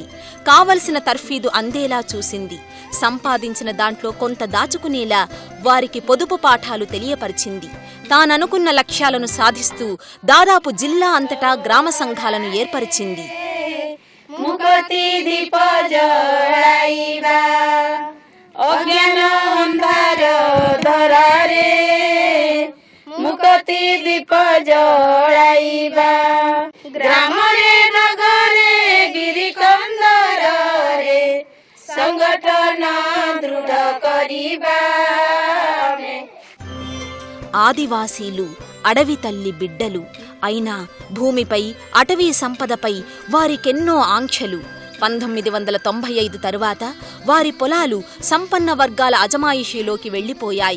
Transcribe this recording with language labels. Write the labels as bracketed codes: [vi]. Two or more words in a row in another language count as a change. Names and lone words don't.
[te] కావలసిన తర్ఫీదు అందేలా చూసింది. సంపాదించిన దాంట్లో కొంత దాచుకునేలా వారికి పొదుపు పాఠాలు తెలియపరిచింది. తాననుకున్న లక్ష్యాలను సాధిస్తూ దాదాపు జిల్లా అంతటా గ్రామ సంఘాలను ఏర్పరిచింది. [or] ମୁଖତି ଦୀପ ଜଳାଇବା ଅଜ୍ଞାନ ଅନ୍ଧାର ଧରାରେ ମୁଖତି ଦୀପ ଜଳାଇବା ଗ୍ରାମରେ ନଗରେ ଗିରି କନ୍ଦରେ ସଂଗଠନ ଦୃଢ଼ କରିବା. [te] ఆదివాసీలు అడవి తల్లి బిడ్డలు అయినా భూమిపై, అటవీ సంపదపై వారికెన్నో ఆంక్షలు. 1995 తరువాత వారి పొలాలు సంపన్న వర్గాల అజమాయిషీలోకి వెళ్లిపోయాయి.